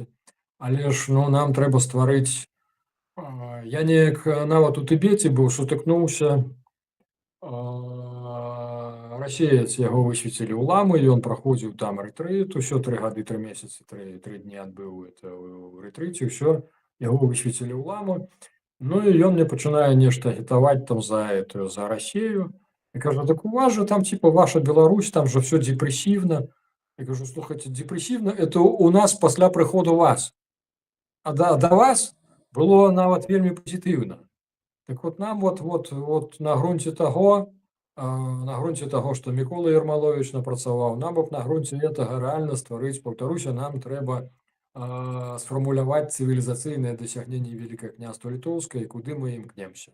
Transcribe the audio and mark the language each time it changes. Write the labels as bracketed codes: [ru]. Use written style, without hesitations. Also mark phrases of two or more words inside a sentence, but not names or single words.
[be] Але ж нам трэба стварыць. Я неяк нават у Тыбеце быў, сутыкнуўся, расеец яго высвецілі ў ламы, ён праходзіў там рэтрыт, усё 3 гады, 3 месяцы, 3 дні адбыў это ў рэтрыце, ўсё, яго высвецілі ў ламу. Ну і ён мне пачынае нешта агітаваць там за Расею. Я кажу: [ru] "Так у вас же там типа ваша Беларусь, там же все депрессивно". [be] Я кажу: [ru] "Слухайте, депрессивно это у нас [be] пасля прыходу вас. А да вас было нават вельмі пазітыўна". Так вот нам вот на грунце таго, што Мікола Ермалович напрацаваў, нам б на грунце гэтага рэальна стварыць, паўтаруся, нам трэба сфармуляваць цывілізацыйныя дасягненні Великае княства Літоўскае, куды мы імкнемся.